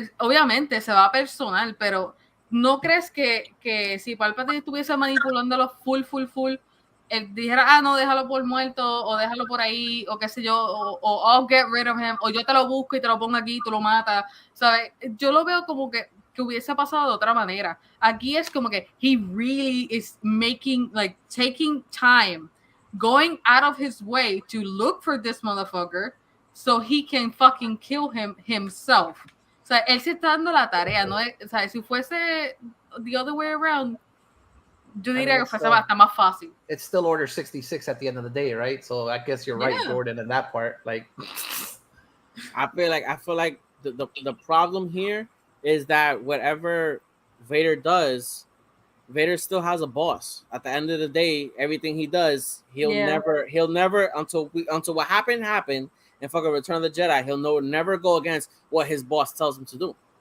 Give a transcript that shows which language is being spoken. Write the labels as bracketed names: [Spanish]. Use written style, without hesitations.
[Spanish] Obviamente se va personal, pero ¿no crees que si Palpatine estuviese manipulándolo full, él dijera, no, déjalo por muerto, o déjalo por ahí, o qué sé yo, o [English] I'll get rid of him, [Spanish] o yo te lo busco y te lo pongo aquí y tú lo matas, ¿sabes? Yo lo veo como que hubiese pasado de otra manera. Aquí es como que [English] he really is taking time, going out of his way to look for this motherfucker so he can fucking kill him himself. [Spanish] O sea, él se está dando la tarea, ¿no? O sea, si fuese [English] the other way around, [Spanish] yo diría que fuese hasta más fácil. [English] It's still Order 66 at the end of the day, right? So I guess you're right, Jordan, in that part. Like, I feel like the problem here is that whatever Vader does, Vader still has a boss. At the end of the day, everything he does, he'll never until what happened, and fucking Return of the Jedi, he'll never go against what his boss tells him to do.